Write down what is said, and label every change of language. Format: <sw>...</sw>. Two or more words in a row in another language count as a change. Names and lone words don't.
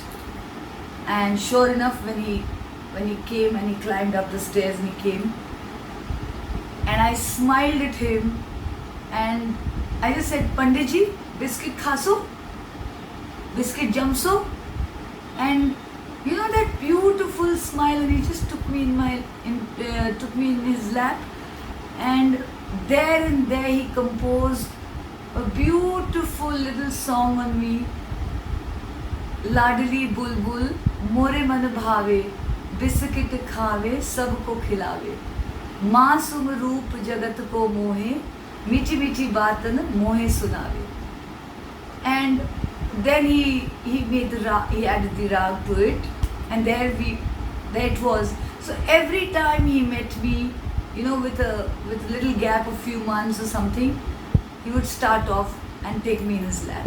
<en>And sure enough, when he came and he climbed up the stairs and he came, and I smiled at him and I just said, "Panditji,</en> <gu>બિસ્કિટ ખાસો, બિસ્કિટ જમસો,"</gu> <en>and that beautiful smile, and he just took me in his lap, and there he composed a beautiful little song on me.</en> <hi>लाडली बुलबुल मोरे मन भावे, बिस्किट खावे सबको खिलावे, मासूम रूप जगत को मोहे, मीठी मीठी बातन मोहे सुनावे.</hi> <en>And then he added the rag to it, and there it was. So every time he met me, with a little gap of few months or something, he would start off and take me in his lap.</en>